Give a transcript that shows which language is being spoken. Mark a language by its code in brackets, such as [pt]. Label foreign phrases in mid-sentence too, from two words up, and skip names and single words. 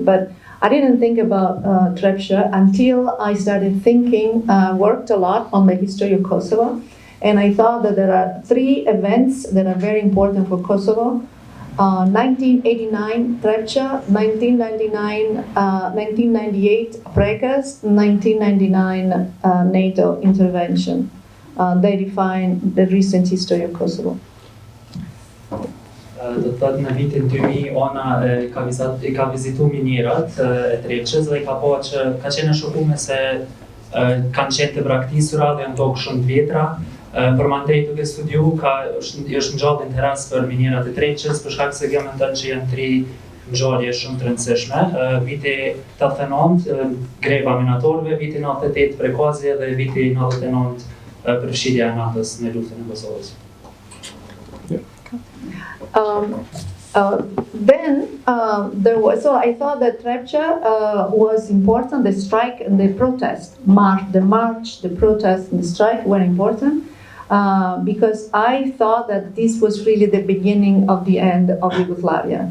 [en] But I didn't think about Trepča until I started thinking, worked a lot on the history of Kosovo, and I thought that there are 3 events that are very important for Kosovo. 1989 Trepča, 1998 Prekas, 1999 NATO intervention. They define the recent history of Kosovo. [sq] Do të thotë në vitin 2000 ona ka vizitu minierat e Trepçës dhe ka pa që ka qenë shokume se kanë qenë të braktisura dhe janë tokë shumë të vjetra. Përmandej duke studiu është ngjallë interes për minierat e Trepçës për shkak se kjo mendon që janë 3 ngjarje shumë të rëndësishme. Viti 89 greva minatorëve, viti 98 Prekazja dhe viti 99 përfshirja e NATO-s në luftën e Kosovës. [en] Then there was, so I thought that Trepča was important. The strike and the protest, the march, the protest and the strike were important because I thought that this was really the beginning of the end of Yugoslavia.